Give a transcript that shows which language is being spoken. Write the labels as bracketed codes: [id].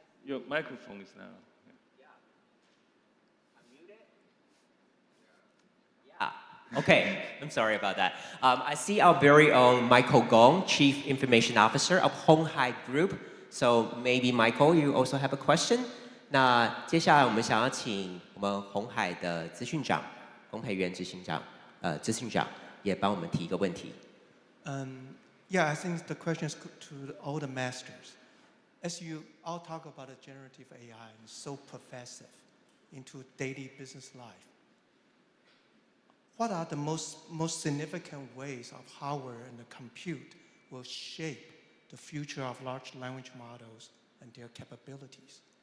[en] Your microphone is now. Okay, I'm sorry about that. I see our very own Michael Gong, Chief Information Officer of Hong Hai Group. So maybe Michael, you also have a question? [zh] 那接下来我们想要请我们鸿海的资讯长、洪培元执行长、资讯长也帮我们提一个问题。 [en] Yeah, I think the question is to all the masters. As you all talk about the generative AI, it's so pervasive into daily business life. What are the most significant ways of hardware and the compute will shape the future of large language models and their capabilities?